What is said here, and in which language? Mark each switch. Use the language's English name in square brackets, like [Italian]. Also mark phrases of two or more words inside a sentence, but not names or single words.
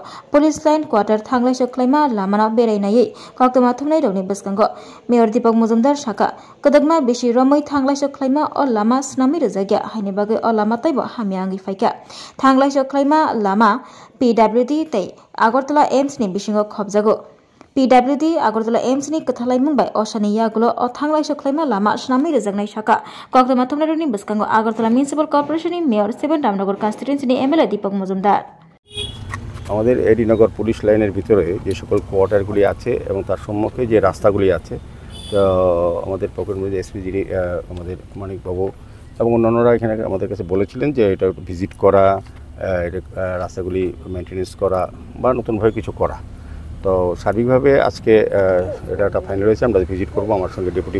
[English] Police Line Quarter [Kok Borok] thanglai soklaima lamana berainai koktoma thumnai roni baskango Mayor Deepak Mujumdar saka kadagma bisi romoi thanglai soklaima o lama snami rejagya haini bagai o lama taibo hamyangi faika thanglai soklaima lama PWD tei Agartala AMC ni bisingo khobjago PWD Agartala AMC ni kathalai mungbai osani yagulo o thanglai soklaima lama snami rejangnai saka koktoma thumnai roni baskango Agartala Municipal Corporation ni Mayor 7 Ramnagar constituency ni MLA Deepak Mujumdar [Bangla] আমাদের এডি নগর পুলিশ লাইনের ভিতরে যে সকল কোয়ার্টারগুলি আছে এবং তার সম্মুখে যে রাস্তাগুলি আছে তো আমাদের পকেট মধ্যে এসপি যিনি আমাদের মানিক বাবু এবং অন্যান্যরা এখানে আমাদের কাছে বলেছিলেন যে এটা একটু ভিজিট করা রাস্তাগুলি মেইনটেনেন্স করা বা নতুনভাবে কিছু করা তো সার্বিকভাবে আজকে এটা একটা ফাইনাল হয়েছে আমরা ভিজিট করব আমার সঙ্গে ডেপুটি